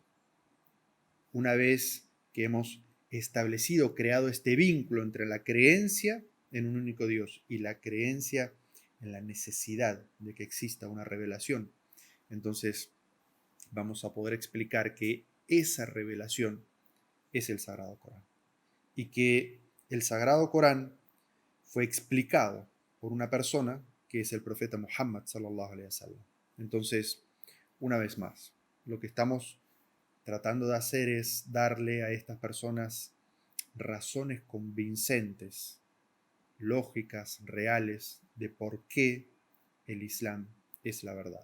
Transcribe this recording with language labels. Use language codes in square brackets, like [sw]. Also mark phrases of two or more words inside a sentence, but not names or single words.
[es] Una vez que hemos establecido, creado este vínculo entre la creencia en un único Dios y la creencia en la necesidad de que exista una revelación, entonces vamos a poder explicar que esa revelación es el Sagrado Corán y que el Sagrado Corán fue explicado por una persona que es el profeta Muhammad [ar] صلى الله عليه وسلم. [es] Entonces, una vez más, lo que estamos tratando de hacer es darle a estas personas razones convincentes, lógicas, reales, de por qué el Islam es la verdad.